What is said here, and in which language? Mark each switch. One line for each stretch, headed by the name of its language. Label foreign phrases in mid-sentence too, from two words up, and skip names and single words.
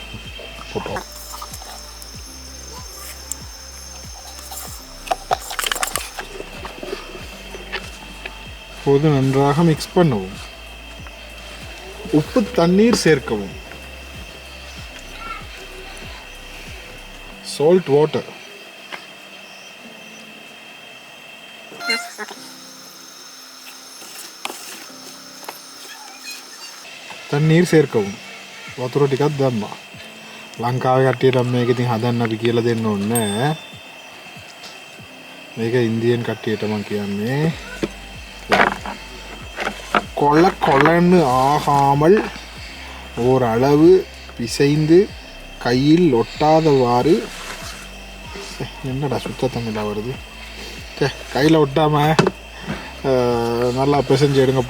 Tamil: இப்போது நன்றாக மிக்ஸ் பண்ணவும். உப்பு தண்ணீர் சேர்க்கவும்.
English: salt water.
Tamil: தண்ணீர் சேர்க்கவும்.
Sinhala: වතුර ටිකක් දැම්මා. ලංකාවේ කට්ටියට මේක ඉතින් හදන්න අපි කියලා දෙන්න ඕනේ නෑ. මේක ඉන්දියන් කට්ටියට මම කියන්නේ
Tamil: கொள்ளன்னு ஆகாமல் ஓரளவு பிசைந்து கையில் ஒட்டாதவாறு. என்னடா சுத்த தமிழா வருது. கையில் ஒட்டாமல் நல்லா பிசைஞ்சு எடுங்கப்பா.